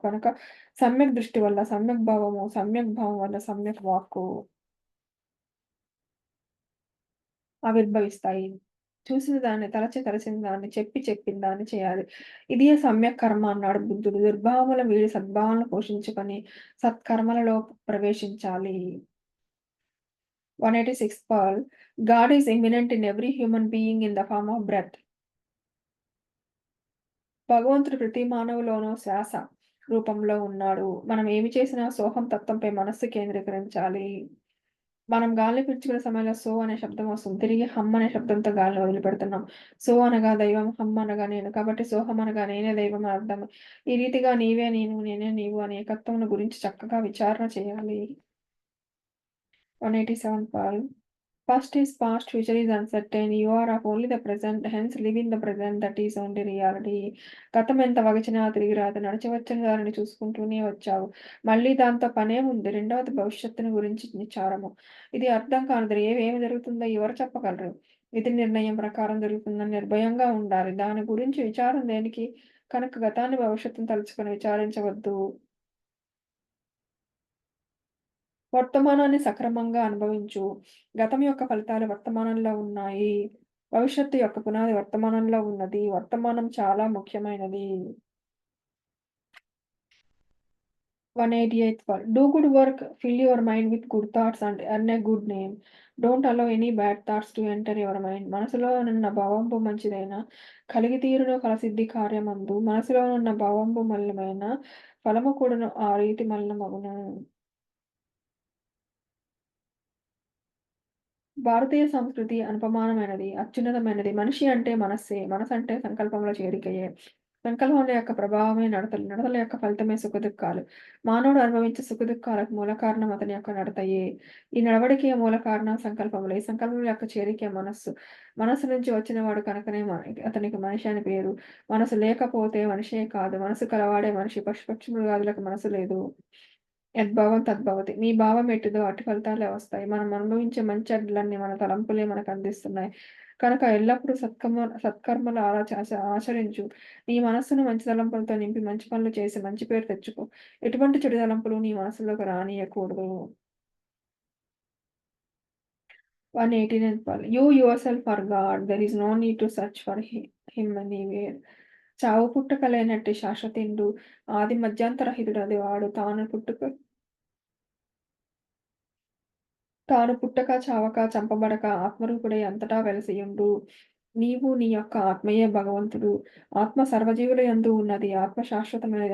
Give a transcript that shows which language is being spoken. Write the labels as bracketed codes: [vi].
[te] కనుక సమ్యక్ దృష్టి వల్ల సమ్యక్ భావము, సమ్యక్ భావం వల్ల సమ్యక్ వాక్కు ఆవిర్భవిస్తాయి. చూసిన దాన్ని తలచిన దాన్ని చెప్పిన దాన్ని చేయాలి. ఇదే సమ్యక్ కర్మ అన్నాడు బుద్ధుడు. దుర్భావముల వీడి సద్భావనలు పోషించుకొని సత్కర్మలలో ప్రవేశించాలి. [en] 186th Paul. God is immanent in every human being in the form of breath. [te] భగవంతుడు ప్రతి మానవులోనూ శ్వాస రూపంలో ఉన్నాడు. మనం ఏమి చేసినా సోహం తత్వంపై మనస్సు కేంద్రీకరించాలి. మనం గాలిని పీల్చుకునే సమయంలో సో అనే శబ్దం వస్తుంది. తిరిగి హమ్ అనే శబ్దంతో గాలిని వదిలిపెడుతున్నాం. సో అనగా దైవం, హమ్ అనగా నేను. కాబట్టి సోహం అనగా నేనే దైవం అని అర్థం. ఈ రీతిగా నీవే నేను, నేనే నీవు అనే ఏకత్వం గురించి చక్కగా విచారణ చేయాలి. [en] 187 Paul. Past is past, future is uncertain. You are of only the present, hence live in the present, that is only reality. [te] గతం ఎంత వగచినా తిరిగి రాదు. నడిచి వచ్చిన దానిని చూసుకుంటూనే వచ్చావు. మళ్ళీ దాంతో పనేముంది? రెండవది భవిష్యత్తుని గురించి విచారము. ఇది అర్థం కానిది. ఏమి జరుగుతుందో ఎవరు చెప్పగలరు? విధి నిర్ణయం ప్రకారం జరుగుతుందని నిర్భయంగా ఉండాలి. దాని గురించి విచారం దేనికి? కనుక గతాన్ని భవిష్యత్తును తలుచుకొని విచారించవద్దు. వర్తమానాన్ని సక్రమంగా అనుభవించు. గతం యొక్క ఫలితాలు వర్తమానంలో ఉన్నాయి. భవిష్యత్తు యొక్క పునాది వర్తమానంలో ఉన్నది. వర్తమానం చాలా ముఖ్యమైనది. [en] 188th one. Do good work, fill your mind with good thoughts and earn a good name. Don't allow any bad thoughts to enter your mind. [te] మనసులోనున్న భావంబు మంచిదైన కలిగితీరును కలసిద్ధి కార్యమందు మనసులోనున్న భావంబు మలినమైన ఫలము కూడాను ఆ రీతి మలినమగును. భారతీయ సంస్కృతి అనుపమానమైనది, అత్యున్నతమైనది. మనిషి అంటే మనస్సే. మనసంటే సంకల్పముల చేరికయే. సంకల్పముల యొక్క ప్రభావమే నడతలు. నడతల యొక్క ఫలితమే సుఖదుఖాలు. మానవుడు అనుభవించే సుఖదుఖాలకు మూల కారణం అతని యొక్క నడతయే. ఈ నడవడికే మూల కారణం సంకల్పములే. ఈ సంకల్పముల యొక్క చేరికే మనస్సు. మనస్సు నుంచి వచ్చినవాడు కనుకనే అతనికి మనిషి అని పేరు. మనసు లేకపోతే మనిషే కాదు. మనసు కలవాడే మనిషి. పశు మృగాదులకు మనసు లేదు. [sa] యద్భావం తద్భవతి. [te] మీ భావం ఎట్టిదో అట్టి ఫలితాలే వస్తాయి. మనం అనుభవించే మంచి చెడ్డలన్నీ మన తలంపులే మనకు అందిస్తున్నాయి. కనుక ఎల్లప్పుడూ సత్కర్మలు ఆచరించు. నీ మనస్సును మంచి తలంపులతో నింపి మంచి పనులు చేసి మంచి పేరు తెచ్చుకో. ఎటువంటి చెడు తలంపులు నీ మనసులోకి రానియకూడదు. [en] 189th Pal. You yourself are God. There is no need to search for him anywhere. [te] చావు పుట్టుకలేనట్టి శాశ్వతిండు ఆది మధ్యాంతరహితుడది వాడు. తాను పుట్టక, చావక, చంపబడక ఆత్మరూపుడై అంతటా వెలసియుండు. నీవు నీ యొక్క ఆత్మయే భగవంతుడు. ఆత్మ సర్వజీవుల యందు ఉన్నది. ఆత్మ శాశ్వతమైనది.